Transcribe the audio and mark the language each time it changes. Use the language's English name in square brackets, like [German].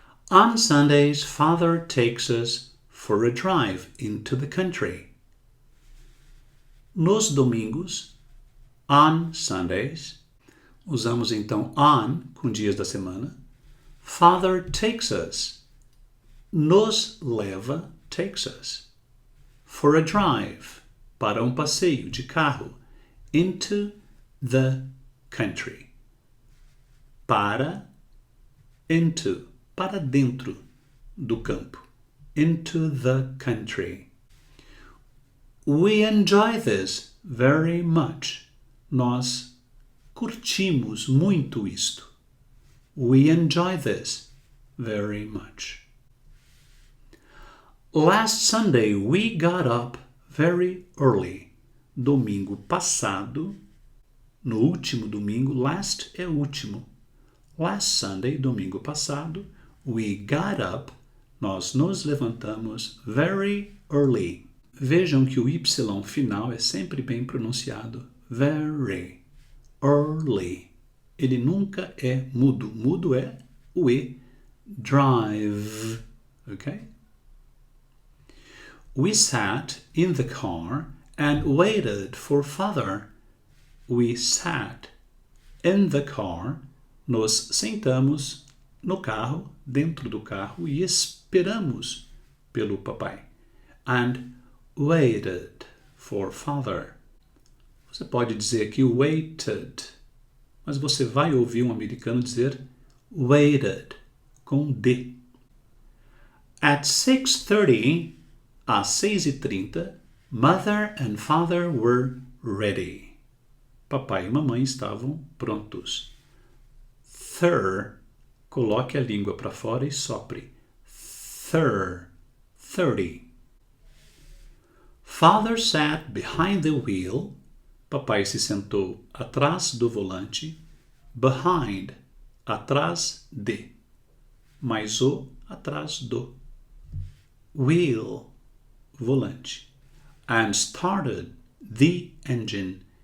[English] On Sundays, Father takes us for a drive into the country. [Portuguese] Nos domingos, [English] on Sundays, [Portuguese] usamos então on com dias da semana. [English] Father takes us, [Portuguese] nos leva, [English] takes us, for a drive, [Portuguese] para passeio de carro, [English] into the country. [Portuguese] Into, para dentro do campo. [English] Into the country. We enjoy this very much. [Portuguese] Nós curtimos muito isto. [English] We enjoy this very much. Last Sunday we got up very early. [Portuguese] Domingo passado, no último domingo, last é último. [English] Last Sunday, [Portuguese] domingo passado, [English] we got up, [Portuguese] nós nos levantamos [English] very early. [Portuguese] Vejam que o Y final é sempre bem pronunciado. [English] Very early. [Portuguese] Ele nunca é mudo. Mudo é o E. Drive. Ok? [English] We sat in the car and waited for Father. We sat in the car. [Portuguese] Nos sentamos no carro, dentro do carro, e esperamos pelo papai. [English] And waited for Father. [Portuguese] Você pode dizer aqui waited, mas você vai ouvir um americano dizer waited, com D. [English] At 6:30, [Portuguese] às 6:30, [English] Mother and Father were ready. [Portuguese] Papai e mamãe estavam prontos. Coloque a língua para fora e sopre. [English] 30. Father sat behind the wheel. [Portuguese] Papai se sentou atrás do volante. Behind, atrás de. Mais o, atrás do. [English] Wheel, volante. And started the engine.